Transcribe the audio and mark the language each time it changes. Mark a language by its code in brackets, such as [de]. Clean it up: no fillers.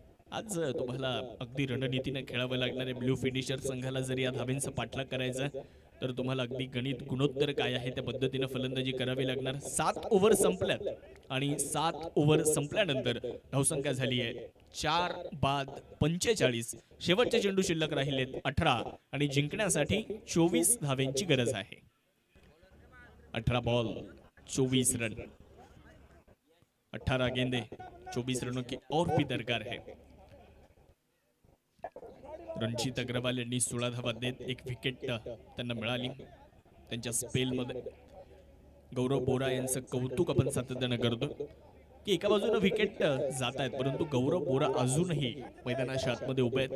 [mr] आज तुम्हाला अगदी रणनीतीने खेळावं लागणार आहे. ब्ल्यू फिनिशर संघाला जर या धावेंचा पाठलाग करायचा तर तुम्हाला अगदी गणित गुणोत्तर काय आहे त्या पद्धतीने फलंदाजी करावी लागणार. 7 ओव्हर संपल्यात आणि 7 ओव्हर संपल्यानंतर धावसंख्या झाली आहे 4 बाद 45. शेवटचे चेंडू शिल्लक राहिलेत 18 आणि जिंकण्यासाठी 24 धावेंची गरज आहे. [en] 18 ball 24 run, [hi] 18 गेंदे 24 रनों की और भी दरकार है. [mr] रणजित अग्रवाल यांनी 16 धावा देत एक विकेट त्यांना मिळाली. त्यांच्या स्पेलमध्ये गौरव बोरा यांचं कौतुक आपण सातत्यानं करतो की एका बाजूने विकेट जात आहेत परंतु गौरव बोरा अजूनही मैदानाच्या आतमध्ये उभे आहेत.